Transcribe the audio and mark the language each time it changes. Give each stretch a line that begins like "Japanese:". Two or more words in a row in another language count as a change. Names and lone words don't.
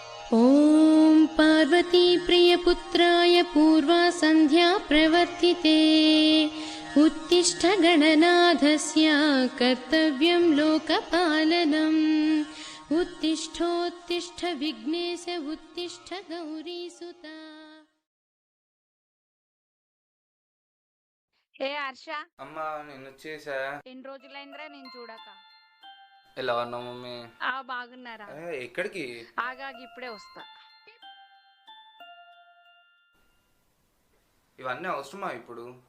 Sanskrit: ॐ पार्वती प्रियपुत्राय पूर्वा सन्ध्या प्रवर्तिते उत्तिष्ठ गणनाथस्य कर्तव्यं लोकपालनम् उत्तिष्ठोत्तिष्ठ विघ्नेश उत्तिष्ठ गौरीसुता।
Telugu: ఏ హర్ష, అమ్మా నేను వచ్చేసా. ఎన్ని రోజులైందిరా నేను చూడక. ఎలా ఉన్నావు మమ్మీ? బాగున్నారా? ఎక్కడికి? ఆగాగి ఇప్పుడే వస్తా. ఇవన్నీ అవసరమా ఇప్పుడు?